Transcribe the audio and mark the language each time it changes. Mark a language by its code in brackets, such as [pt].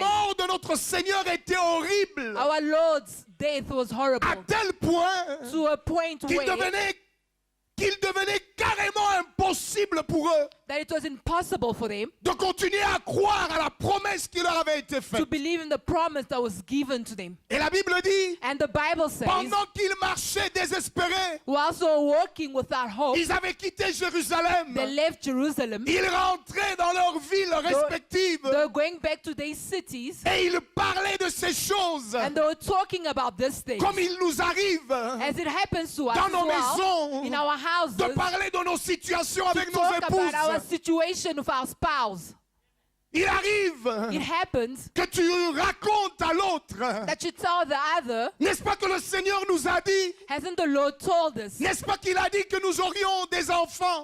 [fr] mort de notre Seigneur était horrible [en] Our Lord's death was horrible [fr] à tel point [en] to a point [fr] qu'il [en] where [fr] devenait carrément impossible pour eux [en] that it was impossible for them [fr] de continuer à croire à la promesse qui leur avait été [en] to [fr] faite. [en] believe in the promise that was given to them. [fr] Et la Bible dit, [en] And the Bible says, [fr] pendant qu'ils marchaient désespérés, [en] whilst they were walking without hope, [fr] ils avaient quitté Jérusalem. [en] they left Jerusalem. [fr] Ils rentraient dans leurs villes respectives [en] They were going back to their cities, [fr] et ils parlaient de ces choses [en] and they were talking about this thing. [fr] comme il nous arrive [en] As it happens to us [fr] dans [en] as [fr] nos [en] well, [fr] maisons, [en] in our houses, [fr] de parler de nos situations [en] to [fr] avec nos [en] talk about our [fr] épouses. [en] situation with our spouse. [fr] Il arrive [en] It happens [fr] que tu racontes à l'autre. [en] that you tell the other, [fr] N'est-ce pas que le Seigneur nous a dit, [en] hasn't the Lord told us? [fr] n'est-ce pas qu'il a dit que nous aurions des enfants?